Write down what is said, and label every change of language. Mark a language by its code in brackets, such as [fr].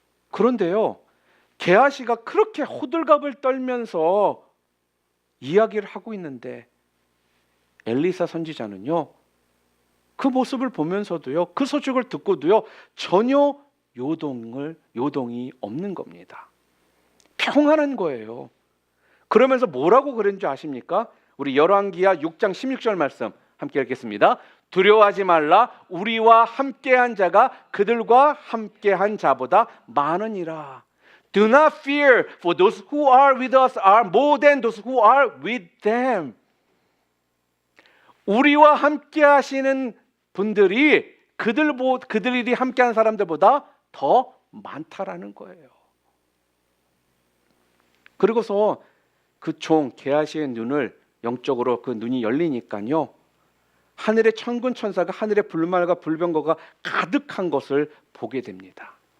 [ko] 그런데요, 게하시가 그렇게 호들갑을 떨면서 이야기를 하고 있는데 엘리사 선지자는요, 그 모습을 보면서도요, 그 소식을 듣고도요, 전혀 요동이 없는 겁니다. 평안한 거예요. 그러면서 뭐라고 그랬는지 아십니까? 우리 열왕기하 6장 16절 말씀 함께 읽겠습니다. 두려워하지 말라. 우리와 함께한 자가 그들과 함께한 자보다 많으니라. [en] Do not fear, for those who are with us are more than those who are with them. [ko] 우리와 함께 하시는 분들이 그들이 함께한 사람들보다 더 많다라는 거예요. 그리고서 그 종 게하시의 눈을 영적으로 그 눈이 열리니까요, 하늘의 천군 천사가 하늘의 불말과 불병거가 가득한 것을 보게 됩니다.